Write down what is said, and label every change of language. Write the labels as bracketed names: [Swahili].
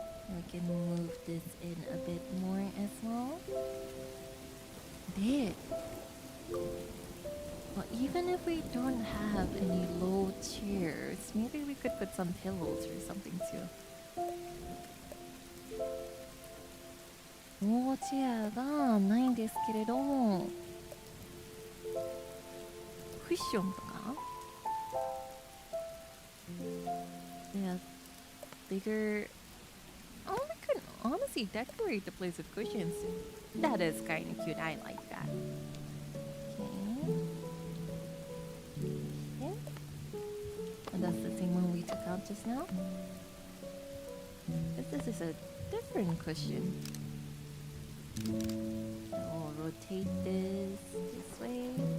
[English] We can move this in a bit more as well. There. Well, even if we don't have any low chairs, maybe we could put some pillows or something too. [Japanese] ローチェアがないんですけれども、クッションとか [English] Yeah, bigger. Oh, we could honestly decorate the place with cushions. That is kind of cute. I like that. Okay. And that's the same one we took out just now. This is a different cushion. We'll rotate this way.